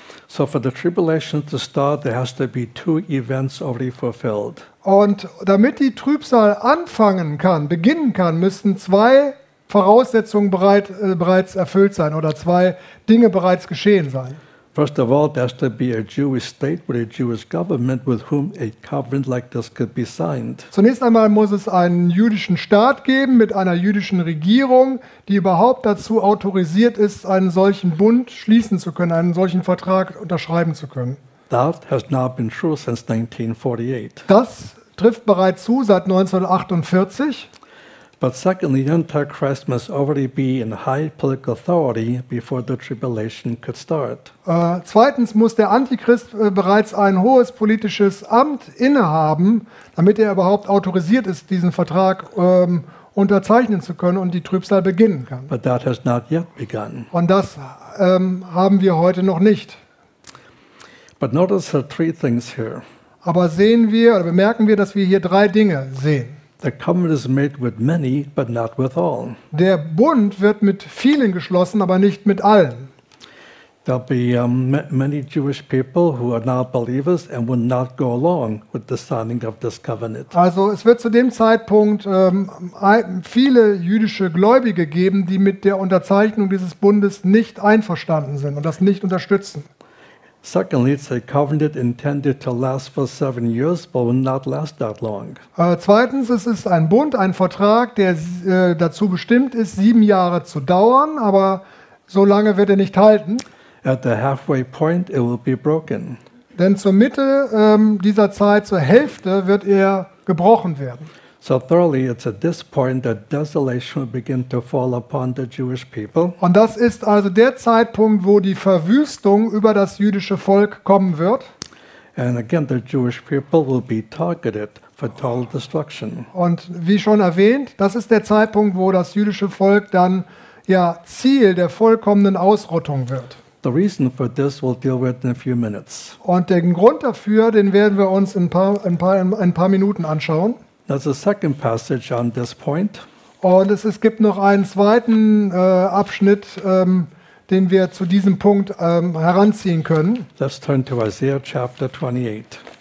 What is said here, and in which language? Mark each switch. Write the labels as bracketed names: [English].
[English] So for the tribulation to start, there has to be two events already fulfilled. [German] Und damit die Trübsal anfangen kann, beginnen kann, müssen zwei Voraussetzungen bereits erfüllt sein oder zwei Dinge bereits geschehen sein. [English] First of all, there has to be a Jewish state with a Jewish government with whom a covenant like this could be signed. [German] Zunächst einmal muss es einen jüdischen Staat geben mit einer jüdischen Regierung, die überhaupt dazu autorisiert ist, einen solchen Bund schließen zu können, einen solchen Vertrag unterschreiben zu können. [English] That has now been true since 1948. [German] Das trifft bereits zu seit 1948. [English] But secondly, the Antichrist must already be in high political authority before the tribulation could start. [German] Zweitens muss der Antichrist bereits ein hohes politisches Amt innehaben, damit er überhaupt autorisiert ist, diesen Vertrag unterzeichnen zu können und die Trübsal beginnen kann. [English] But that has not yet begun. [German] Und das haben wir heute noch nicht. [English] But notice the three things here. [German] Aber sehen wir oder bemerken wir, dass wir hier drei Dinge sehen. [English] The covenant is made with many, but not with all. [German] Der Bund wird mit vielen geschlossen, aber nicht mit allen. [English] There'll be many Jewish people who are not believers and will not go along with the signing of this covenant. [German] Also, es wird zu dem Zeitpunkt viele jüdische Gläubige geben, die mit der Unterzeichnung dieses Bundes nicht einverstanden sind und das nicht unterstützen. [English] Secondly, it's a covenant intended to last for 7 years, but will not last that long. [German] Zweitens, es ist ein Bund, ein Vertrag, der dazu bestimmt ist, 7 Jahre zu dauern, aber so lange wird er nicht halten. [English] At the halfway point, it will be broken. [German] Denn zur Mitte dieser Zeit, zur Hälfte, wird er gebrochen werden. [English] So thirdly, it's at this point that desolation will begin to fall upon the Jewish people. [German] Und das ist also der Zeitpunkt, wo die Verwüstung über das jüdische Volk kommen wird. [English] And again, the Jewish people will be targeted for total destruction. [German] Und wie schon erwähnt, das ist der Zeitpunkt, wo das jüdische Volk dann ja Ziel der vollkommenen Ausrottung wird. [English] The reason for this we'll deal with in a few minutes. [German] Und den Grund dafür, den werden wir uns in ein paar Minuten anschauen. [English] There's a second passage on this point. [German] Und es gibt noch einen zweiten Abschnitt, den wir zu diesem Punkt heranziehen können. [English] Let's turn to Isaiah chapter 28.